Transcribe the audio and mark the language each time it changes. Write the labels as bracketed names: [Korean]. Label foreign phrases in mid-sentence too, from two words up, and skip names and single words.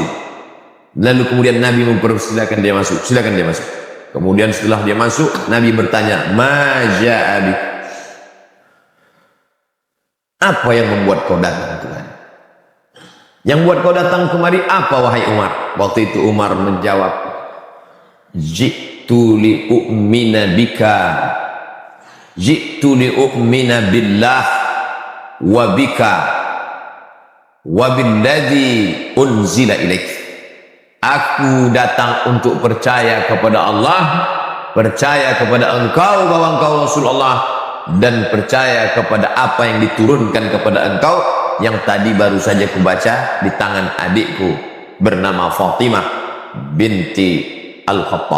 [Indonesian] Lalu kemudian Nabi mempersilakan dia masuk. Silakan dia masuk. Kemudian setelah dia masuk, Nabi bertanya, [Arabic] ما جاء بي, [Indonesian] apa yang membuat kau datang kemari? Yang buat kau datang kemari apa, wahai Umar? Waktu itu Umar menjawab, [Arabic] جئت لأومن بك، جئت لأومن بالله وبك وبالذي أنزل إليك. [Indonesian] Aku datang untuk percaya kepada Allah, percaya kepada engkau bahwa engkau Rasulullah, dan percaya kepada apa yang diturunkan kepada engkau, yang tadi baru saja kubaca di tangan adikku bernama Fatimah binti Al-Khattab.